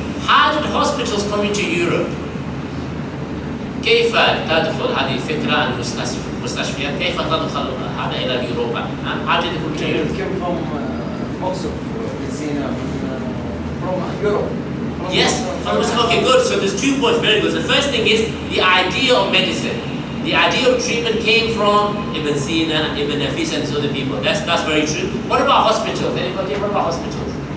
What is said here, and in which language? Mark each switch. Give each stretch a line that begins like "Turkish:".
English: How did hospitals come into Europe?
Arabic: كيف تدخل هذه الفكرة المستشفيات؟ كيف تدخل هذا إلى أوروبا؟
English: How did it come to Europe? It came from most of medicine from Europe. Yes, okay, good. So there's 2 points, very good. The first thing is the idea of medicine. The idea of treatment came from Ibn Sina, Ibn Nafis, and these other people. That's very true. What about hospitals? Anybody? What about hospitals?